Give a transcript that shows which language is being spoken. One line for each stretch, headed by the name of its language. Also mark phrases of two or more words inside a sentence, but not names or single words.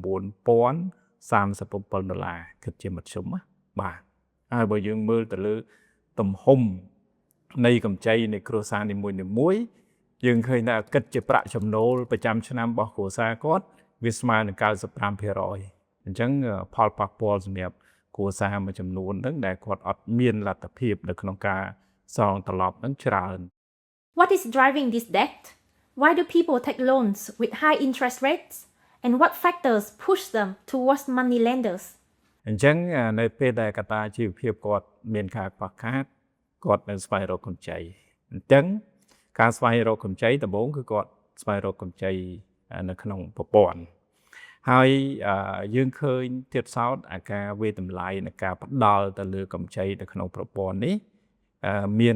Khmer: គិតជាមធ្យមណាបាទហើយបើយើងមើលទៅលើទំហំនៃកម្ចីនៃគ្រួសារនីមួយៗយើងឃើញថាគិតជាប្រាក់ចំណូលប្រចាំឆ្នាំរបស់គ្រួសារគាត់វាស្មើនឹង 95% អញ្ចឹងផលប៉ះពាល់សម្រាប់គ្រួសារមួយចំនួនហ្នឹងដែលគាត់អត់មានលទ្ធភាពនៅក្នុងការសងត្រឡប់ហ្នឹងច្រើន
English: What is driving this debt? Why do people take loans with high interest rates? And what factors push them towards money lenders?
Khmer: អញ្ចឹងនៅពេលដែលកត្តាជីវភាពគាត់មានការខ្វះខាតគាត់នៅស្វែងរកកម្ចីអញ្ចឹងការស្វែងរកកម្ចីដំបូងគឺគាត់ស្វែងរកកម្ចីនៅក្នុងប្រព័ន្ធហើយយើងឃើញទៀតសោតអាការវាតម្លៃនៃការផ្ដល់ទៅលើកម្ចីនៅក្នុងប្រព័ន្ធនេះមាន